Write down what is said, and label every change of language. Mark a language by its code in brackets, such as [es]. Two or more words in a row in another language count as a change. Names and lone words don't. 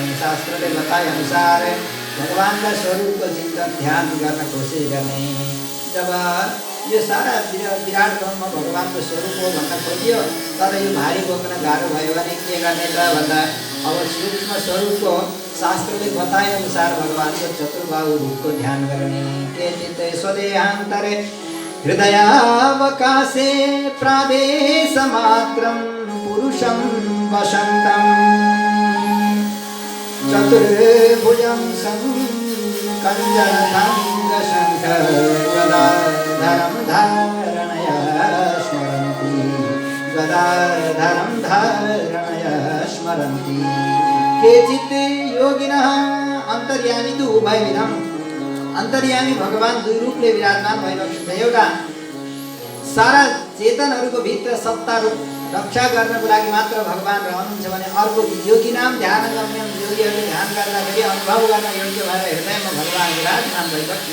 [ne] शास्त्रले बताए अनुसार भगवानका स्वरूपको चिन्तन ध्यान गर्न कोसिस गर्ने। जब यो सारा विराट ब्रह्म भगवानको स्वरूप हो भन्न खोजियो, तर यो भारी बोक्न गाह्रो भयो भने के गर्ने त भन्दा अब सूक्ष्म स्वरूपको शास्त्रले बताए अनुसार भगवानको चतुर्बाहु रूपको ध्यान गर्ने। [sa] के चित्ते स्वदेहान्तरे हृदयावकाशे प्रादेशमात्रं पुरुषं वसन्तं चतुर्भुजं गदाधरं धारणया स्मरन्ति। गदाधरं धारणया स्मरन्ति। केचित् योगिनः अन्तर्यामी तु उभयविधम्। [ne] अन्तर्यामी भगवान दुई रूपले विराजमान भइरहेको छ। एउटा सारा चेतनहरूको भित्र सत्ता रूप रक्षा गर्नको लागि मात्र भगवान रहनुहुन्छ भने अर्को योगी नाम ध्यान गर्ने योगीहरूले ध्यान गर्दाखेरि अनुभव गर्न योग्य भएर हृदयमा भगवान विराजमान भइबस्छ।